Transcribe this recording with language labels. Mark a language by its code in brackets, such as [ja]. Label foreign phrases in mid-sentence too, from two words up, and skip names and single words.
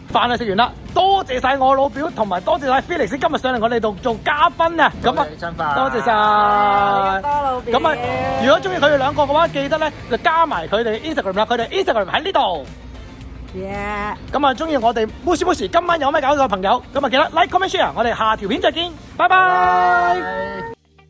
[yue] 飯係食完啦，多謝晒我老表，同埋多謝晒 Felix 今日上嚟我哋度做嘉賓啊！咁啊，多謝晒。多老表。咁啊，如果中意佢哋兩個嘅話，記得咧就加埋佢哋 Instagram 啦，佢哋 Instagram 喺呢度。咁啊，中意我哋 Mushi 今晚有咩搞嘅朋友，咁啊記得 [en] like comment share， [yue] 我哋下條片再見，拜拜。